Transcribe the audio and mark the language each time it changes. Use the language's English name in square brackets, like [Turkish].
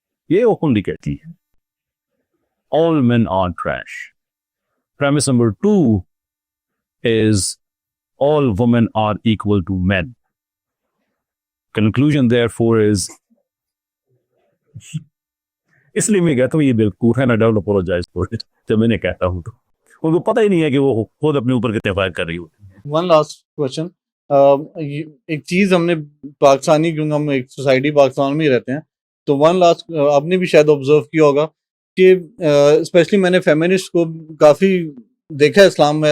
[Urdu] یہ اوپنلی کہتی ہے [English] all men are trash. Premise number 2 is all women are equal to men. Conclusion therefore is [Urdu] اس لیے میں کہتا ہوں یہ بالکل ہے نا، [English] Don't apologise for it. [Urdu] جب میں نے کہتا ہوں تو ان کو پتہ ہی نہیں ہے کہ وہ خود اپنے اوپر کتنے فائر کر رہی ہوتی ہے. [English] one last question, [Urdu] ایک چیز ہم نے پاکستانی، کیونکہ ہم ایک سوسائٹی پاکستان میں ہی رہتے ہیں، تو ون لاسٹ آپ نے بھی شاید آبزرو کیا ہوگا کہ اسپیشلی میں نے فیمنسٹ کو کافی دیکھا ہے اسلام میں.